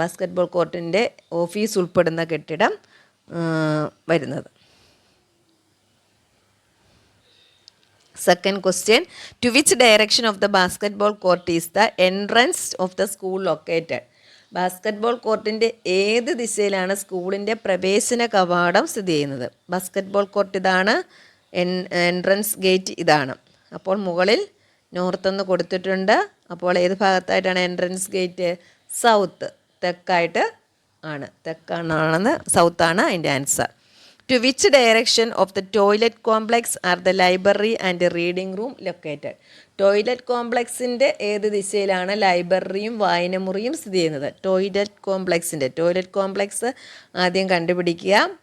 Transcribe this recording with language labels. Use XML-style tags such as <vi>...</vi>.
<ml>Basketball കോർട്ടിൻ്റെ office ഉൾപ്പെടുന്ന കെട്ടിടം വരുന്നത്.</ml> <en>Second question, to which direction of the basketball court is the entrance of the school located?</en> <ml>Basketball കോർട്ടിൻ്റെ ഏത് ദിശയിലാണ് സ്കൂളിൻ്റെ പ്രവേശന കവാടം സ്ഥിതി ചെയ്യുന്നത്? ബാസ്കറ്റ്ബോൾ കോർട്ട് ഇതാണ്, എൻട്രൻസ് ഗേറ്റ് ഇതാണ്. അപ്പോൾ മുകളിൽ നോർത്ത് എന്ന് കൊടുത്തിട്ടുണ്ട്. അപ്പോൾ ഏത് ഭാഗത്തായിട്ടാണ് എൻട്രൻസ് ഗേറ്റ്? സൗത്ത്, തെക്കായിട്ട് ആണ്. തെക്കാണെന്ന് സൗത്താണ് അതിൻ്റെ answer.</ml> <en>To which direction of the toilet complex are the library and the reading room located?</en> <ml>Toilet കോംപ്ലക്സിൻ്റെ ഏത് ദിശയിലാണ് ലൈബ്രറിയും വായനമുറിയും സ്ഥിതി ചെയ്യുന്നത്? ടോയ്ലറ്റ് കോംപ്ലക്സ് ആദ്യം കണ്ടുപിടിക്കുക.</ml>